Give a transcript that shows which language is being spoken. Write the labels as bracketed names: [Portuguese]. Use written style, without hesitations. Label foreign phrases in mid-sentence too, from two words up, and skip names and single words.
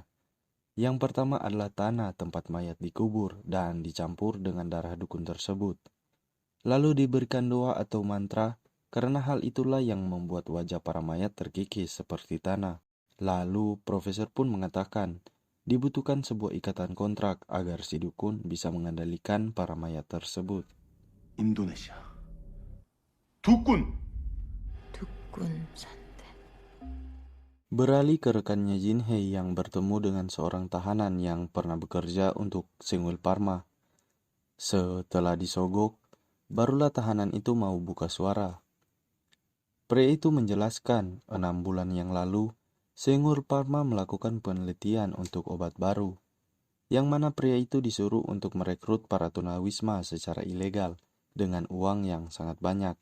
[Indonesian] Yang pertama adalah tanah tempat mayat dikubur dan dicampur dengan darah dukun tersebut. Lalu diberikan doa atau mantra karena hal itulah yang membuat wajah para mayat terkikis seperti tanah. Lalu profesor pun mengatakan dibutuhkan sebuah ikatan kontrak agar si dukun bisa mengendalikan para mayat tersebut. [Korean] 인도네시아 두꾼 두꾼산대. [Indonesian] Beralih ke rekannya Jin Hee yang bertemu dengan seorang tahanan yang pernah bekerja untuk Seungil Pharma. Setelah disogok, barulah tahanan itu mau buka suara. Pria itu menjelaskan 6 bulan yang lalu, Seungil Pharma melakukan penelitian untuk obat baru, yang mana pria itu disuruh untuk merekrut para tunawisma secara ilegal dengan uang yang sangat banyak.